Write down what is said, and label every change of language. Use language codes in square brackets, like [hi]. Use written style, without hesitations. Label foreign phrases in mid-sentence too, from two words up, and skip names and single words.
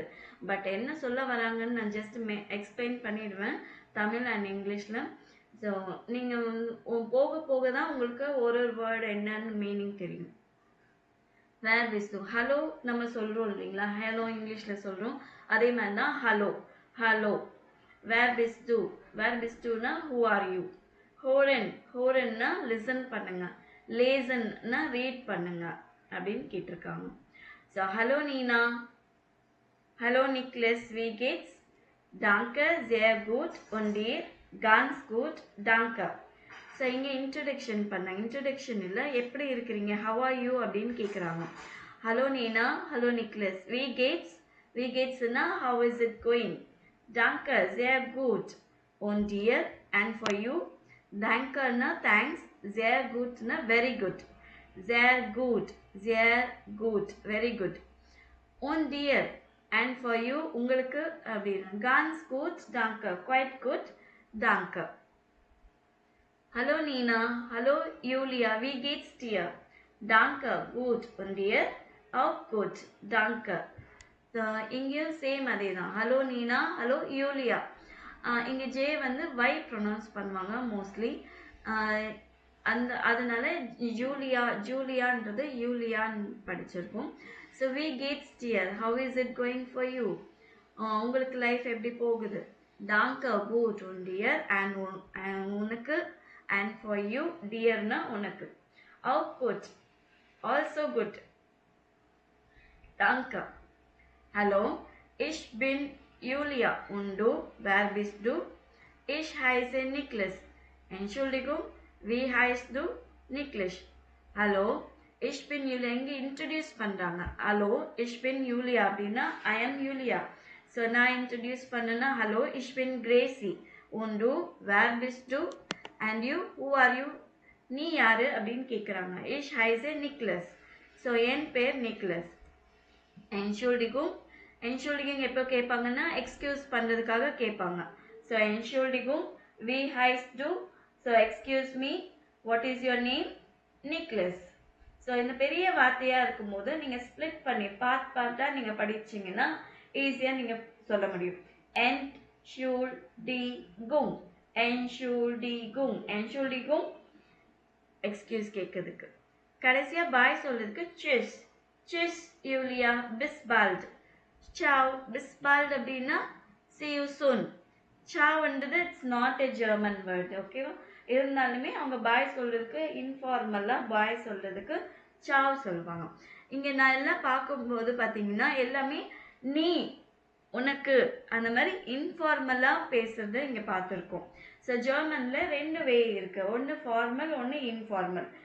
[ta] பட் என்ன சொல்ல வராங்கன்னு நான் [en] just explain [ta] பண்ணிடுவேன் தமிழ் அண்ட் இங்கிலீஷில். ஸோ நீங்கள் போக போக தான் உங்களுக்கு ஒரு வேர்டு என்னன்னு மீனிங் தெரியும். [de] wer bist du, [ta] ஹலோ நம்ம சொல்கிறோம் இல்லைங்களா, ஹலோ இங்கிலீஷில் சொல்கிறோம். அதே மாதிரி தான் ஹலோ, ஹலோ. [de] wer bist du, wer bist du-na [en] who are you. [ta] ஹோரன், ஹோரன்னா லிசன் பண்ணுங்க. லேசன்னா ரீட் பண்ணுங்க அப்படின்னு கேட்டிருக்காங்க. [de] ஸோ Hallo Nina, hallo Niklas, wie geht's, danke sehr gut und dir ganz gut danke. [ta] ஸோ இங்கே இன்ட்ரடக்ஷன் பண்ணாங்க. இன்ட்ரடக்ஷன் இல்லை, எப்படி இருக்கிறீங்க, [en] how are you [ta] அப்படின்னு கேட்குறாங்க. [de] Hallo Nina, hallo Niklas, wie geht's, wie geht's-na [en] how is it going. [de] danke sehr gut und dir [en] and for you. டான்கேனா தேங்க்ஸ், [de] sehr gut-na [en] very good. [de] sehr gut, sehr gut [en] very good. [de] und dir [en] and for you [ta] உங்களுக்கு அப்படின்னா [de] ganz gut danke, [en] quite good danke. [de] Hallo Nina, hallo Julia, wie geht's dir? Danke, gut und dir? Auch gut, danke. [ta] இங்கேயும் சேம் அதே தான். [de] Hallo Nina, hallo Julia. [ta] இங்கே ஜே வந்து வை ப்ரொனவுன்ஸ் பண்ணுவாங்க மோஸ்ட்லி. அதனால ஜூலியா, ஜூலியான்றது யூலியான்னு படிச்சிருக்கோம். [en] ஸோ [de] wie geht's dir, [en] how is it going for you, [ta] உங்களுக்கு லைஃப் எப்படி போகுது. [de] danke gut und dir அண்ட் உனக்கு, [en] and for you [de] டியர்னா உனக்கு. auch gut, [en] also good. [de] டான்கே. Hallo, ich bin Julia und du, wer bist du? Ich heiße Niklas. Entschuldigung, wie heißt du? Niklas. Hallo, ich bin Julia. [ta] இங்கே இன்ட்ரடியூஸ் பண்ணுறாங்க. ஹலோ, [de] ich bin Julia அப்படின்னா [en] I am Julia. [ta] ஸோ நான் இன்ட்ரடியூஸ் பண்ணேன்னா ஹலோ, [de] ich bin Gracie. und du, wer bist du? [en] and you, who are you? [ta] நீ யாரு அப்படின்னு கேட்குறாங்க. [de] ich heiße Niklas. [ta] ஸோ என் பேர் நிக்லஸ். [de] Entschuldigung, Entschuldigung [ta] எப்போ கேட்பாங்கன்னா எக்ஸ்கியூஸ் பண்ணுறதுக்காக கேட்பாங்க. [de] ஸோ Entschuldigung, wie heißt du? [en] so excuse me, what is your name? Niklas. [ta] ஸோ இந்த பெரிய வார்த்தையாக இருக்கும்போது நீங்கள் ஸ்ப்ளிட் பண்ணி பார்ட்டாக நீங்கள் படிச்சிங்கன்னா ஈஸியாக நீங்கள் சொல்ல முடியும். [de] Entschuldigung, Entschuldigung, Entschuldigung [ta] எக்ஸ்கியூஸ் கேட்கறதுக்கு. கடைசியாக பாய் சொல்றதுக்கு [de] tschüss, tschüss Julia, bis bald. ciao, bis bald அப்படின்னா [en] see you soon. ciaoன்றது it's not a German word, okay-va. [ta] இருந்தாலுமே அவங்க பாய் சொல்றதுக்கு இன்ஃபார்மலாக பாய் சொல்றதுக்கு ciao சொல்லுவாங்க. இங்கே நான் எல்லாம் பார்க்கும்போது பார்த்தீங்கன்னா எல்லாமே நீ, உனக்கு அந்த மாதிரி இன்ஃபார்மலாக பேசுறத இங்கே பார்த்துருக்கோம். ஸோ ஜெர்மனில் ரெண்டு வே இருக்குது, ஒன்று ஃபார்மல், ஒன்று இன்ஃபார்மல்.